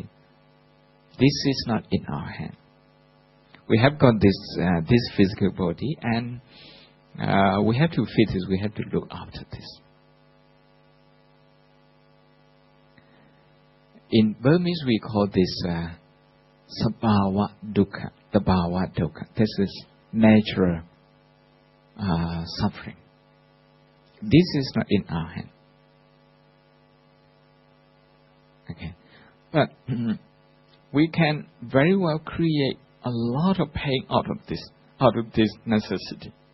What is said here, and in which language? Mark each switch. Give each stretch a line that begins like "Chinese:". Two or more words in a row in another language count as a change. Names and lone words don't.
English: This is not in our hand. We have got this physical body, and we have to feed this. We have to look after this. In Burmese, we call this
Pali: sabhawa dukkha. Sabhawa dukkha.
English: This is natural suffering. This is not in our hand. Okay, but we can very well create a lot of pain out of this necessity.